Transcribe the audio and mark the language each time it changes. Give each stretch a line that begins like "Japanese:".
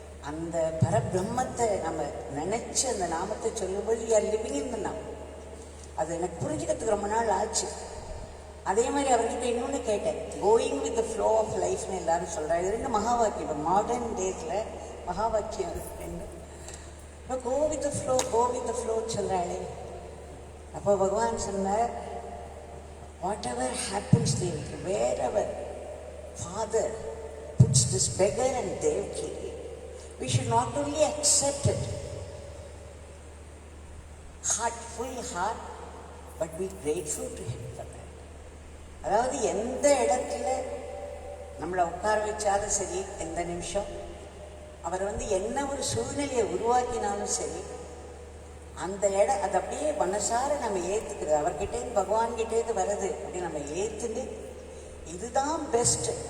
Tamil: அந்த பரபிரம்மத்தை நம்ம நினச்சி அந்த நாமத்தை சொல்லும்போது யார்
English: Living in the now.
Tamil: அது எனக்கு புரிஞ்சுக்கிறதுக்கு ரொம்ப நாள் ஆச்சு. அதே மாதிரி அவர்கிட்ட இன்னொன்று கேட்டேன்,
English: going with the flow of லைஃப்னு
Tamil: எல்லாரும் சொல்கிறாங்க. இது ரெண்டு மகா வாக்கியம். இப்போ மாடர்ன் டேஸில் மகா வாக்கியம் ரெண்டு. இப்போ
English: go with the flow, go with the ஃப்ளோன்னு
Tamil: சொல்கிறாளே. அப்போ பகவான் சொன்னார்,
English: Whatever happens தேவிக்கு, wherever father puts this beggar and Devaki, we should not only accept it, full heart, but be grateful to him for that.
Tamil: அதாவது எந்த இடத்துல நம்மளை உட்கார வச்சாலும் சரி, எந்த நிமிஷம் அவர் வந்து என்ன ஒரு சூழ்நிலையை உருவாக்கினாலும் சரி, அந்த இடம் அதை அப்படியே மனசார நம்ம ஏற்றுக்கிறது. அவர்கிட்டேருந்து பகவான்கிட்டேருந்து வருது அப்படி நம்ம ஏற்றுட்டு, இதுதான் பெஸ்ட்.